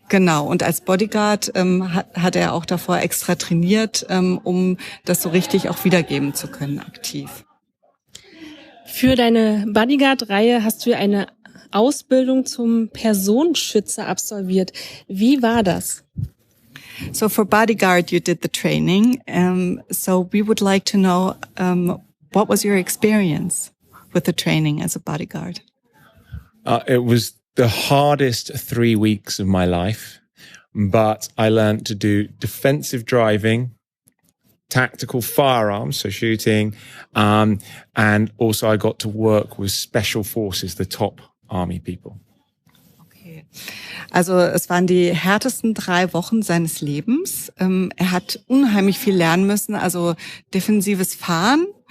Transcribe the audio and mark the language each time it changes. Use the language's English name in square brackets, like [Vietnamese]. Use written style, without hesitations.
[German] Genau, und als Bodyguard hat er auch davor extra trainiert, um das so richtig auch wiedergeben zu können, aktiv. Für deine Bodyguard-Reihe hast du eine Ausbildung zum Personenschützer absolviert. Wie war das? [English] So for Bodyguard, you did the training. So we would like to know, what was your experience with the training as a bodyguard? It was the hardest 3 weeks of my life, but I learned to do defensive driving, tactical firearms, so shooting, and also I got to work with special forces, the top army people. Okay. [German] Also es waren die härtesten 3 Wochen seines Lebens. Er hat unheimlich viel lernen müssen, also defensives Fahren,